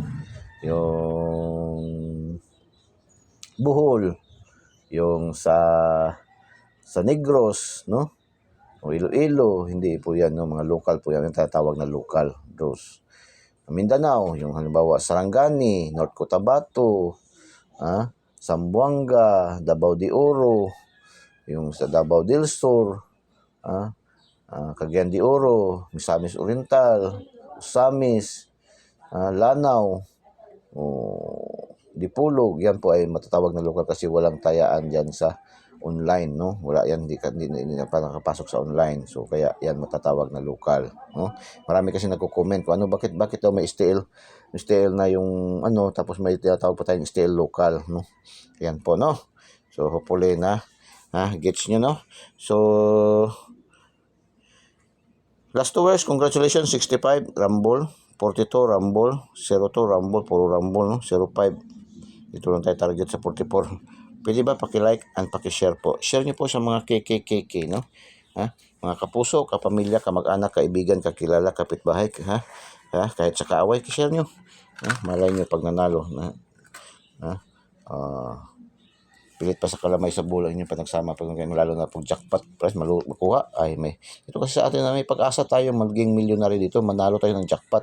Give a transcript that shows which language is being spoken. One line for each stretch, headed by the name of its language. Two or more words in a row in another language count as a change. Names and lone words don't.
Filipino: Yung Bohol, yung sa Negros, no? O Iloilo, hindi po yan, no? Mga local po yan, yung tatawag na
English: local draws.
Filipino: Mindanao, yung halimbawa Sarangani, North Cotabato, Zamboanga, Davao de Oro, yung sa Davao del Sur, Cagayan de Oro, Misamis Oriental, Usamis, Lanao, Dipolog, yan po ay matatawag na local kasi walang tayaan dyan sa online, no? Wala yan, hindi pa nakapasok sa online. So kaya yan matatawag na local, no? Marami kasi nagko-comment kung bakit daw may STL na yung tapos may tinatawag pa tayong STL local, no? Yan po, no?
English: So hopefully
Filipino: na gets nyo, no? So
English: last 2 hours,
Filipino: congratulations, 65 Rumble, 42 Rumble, 02 Rumble, puro Rumble, no? 05. Dito lang tayo target sa 44. Pwede ba paki-like and paki-share po? Share niyo po sa mga KKKK, no? Mga kapuso, kapamilya, kamag-anak, kaibigan, kakilala, kapitbahay, kahit sa kaaway, share niyo. Malay niyo pag nanalo. Pilit pa sa kalamay sa bulan niyo pa nagsama pag lalo na pag
English: jackpot price
Filipino: makuha ay may ito kasi sa atin na may pag-asa tayo maging millionaire dito, manalo tayo ng jackpot.